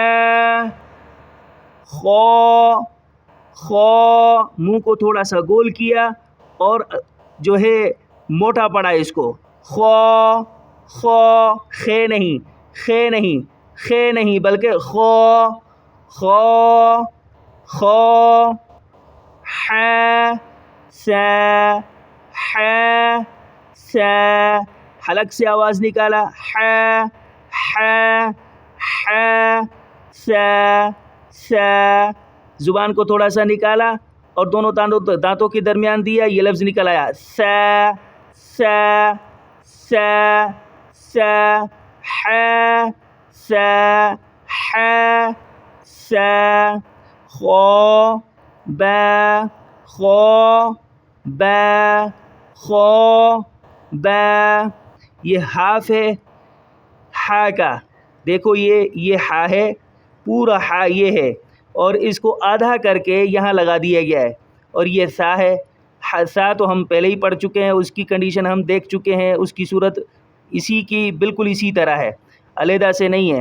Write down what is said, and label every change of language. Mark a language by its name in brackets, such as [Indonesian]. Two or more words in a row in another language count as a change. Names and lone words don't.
[Urdu] خو خو، منہ کو تھوڑا سا گول کیا اور جو ہے موٹا پڑا اس کو، خو خو، خے نہیں خے نہیں خے نہیں بلکہ خو خو خو، ح س ح س، حلق سے آواز نکالا، ح ح ح س س، زبان کو تھوڑا سا نکالا اور دونوں دانتوں کے درمیان دیا، یہ لفظ نکل آیا، س س س س، ح س ح س، خو ب خو ب خو ب، یہ حاف ہے ہا کا، دیکھو یہ ہا ہے، پورا ہا یہ ہے، اور اس کو آدھا کر کے یہاں لگا دیا گیا ہے، اور یہ سا ہے۔ سا تو ہم پہلے ہی پڑھ چکے ہیں، اس کی کنڈیشن ہم دیکھ چکے ہیں، اس کی صورت اسی کی بالکل اسی طرح ہے، علیحدہ سے نہیں ہے۔